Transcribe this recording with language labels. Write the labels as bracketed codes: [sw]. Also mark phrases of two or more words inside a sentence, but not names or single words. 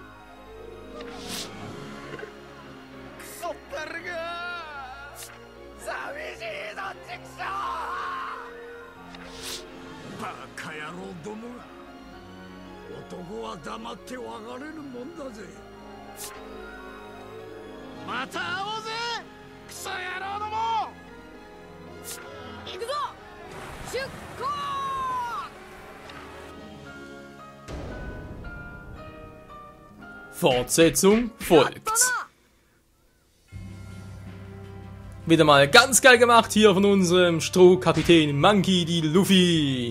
[ja] クソったるが寂しいぞチクショー。バカ野郎どもが。男は黙って別れるもんだぜ。また会おうぜクソ野郎ども。行くぞ出航。 [de] Fortsetzung folgt. Wieder mal ganz geil gemacht hier von unserem Strohkapitän Monkey D. Luffy.